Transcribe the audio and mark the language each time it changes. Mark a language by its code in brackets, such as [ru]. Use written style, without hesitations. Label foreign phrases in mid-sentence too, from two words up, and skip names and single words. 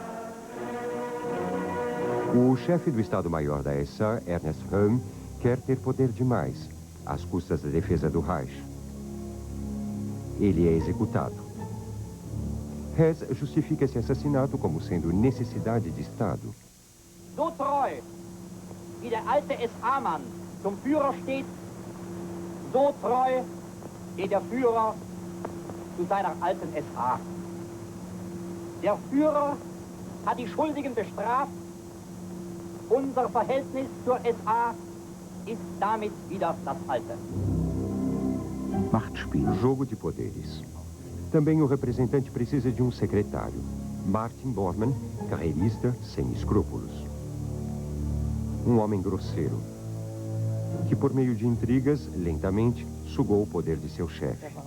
[pt] O chefe do Estado-Maior da SA, Ernest Röhm, quer ter poder demais, às custas da defesa do Reich. Ele é executado. Hess justifica esse assassinato como sendo necessidade de Estado. [de] So treu, wie der alte SA-Mann zum Führer steht, so treu steht der Führer zu seiner alten SA. Der Führer hat die Schuldigen bestraft. Unser Verhältnis zur SA ist damit wieder das alte. Machtspiel. [pt] Jogo de poderes. Também o representante precisa de um secretário. Martin Bormann, carreirista sem escrúpulos. Um homem grosseiro, que por meio de intrigas, lentamente, sugou o poder de seu chefe.